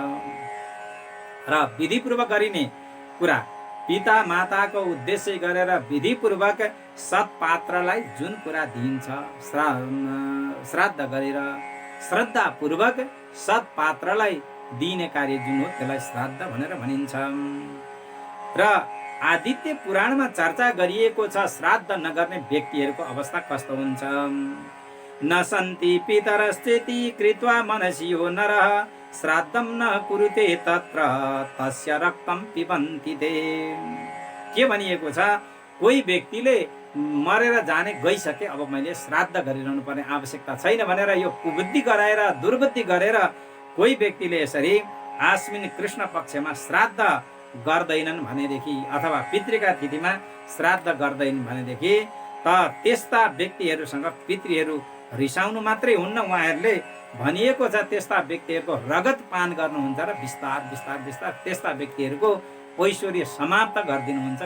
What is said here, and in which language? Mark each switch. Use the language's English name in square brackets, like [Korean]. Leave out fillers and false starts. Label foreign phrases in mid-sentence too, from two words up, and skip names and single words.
[Nepali] र विधिपूर्वक गरिने कुरा, पिता माताको उद्देश्य गरेर विधिपूर्वक सत्पात्रलाई जुन कुरा दिइन्छ, श्राद्ध गरेर श्रद्धापूर्वक सत्पात्रलाई दिने कार्य जुन हो त्यसलाई श्राद्ध भनेर भनिन्छ। र आदित्य पुराणमा चर्चा गरिएको छ श्राद्ध नगर्ने व्यक्तिहरूको अवस्था कस्तो हुन्छ। [Sanskrit] न सन्ति पितरश्चेति कृत्वा मनसियो नरः श्राद्धम न कुरुते तत्र तस्य रक्तम पिबन्ति ते। [Nepali] के भनिएको छ? कोही व्यक्तिले मरेर जाने गइसके, अब मैले श्राद्ध गरिरहनु पर्ने आवश्यकता छैन भनेर यो कुबुद्धि गराएर दुर्बुद्धि गरेर कोही व्यक्तिले यसरी आश्विन कृष्ण पक्षमा श्राद्ध गर्दैनन् भनेदेखि अथवा पितृका तिथिमा श्राद्ध गर्दैनन् भनेदेखि त त्यस्ता व्यक्तिहरूसँग पितृहरू रिसाउनु मात्रै हुन्न, उहाँहरूले भनिएको छ त्यस्ता व्यक्तिहरूको रगत पान गर्नुहुन्छ र बिस्तार बिस्तार बिस्तार त्यस्ता व्यक्तिहरूको ऐश्वर्य समाप्त गरिदिनुहुन्छ।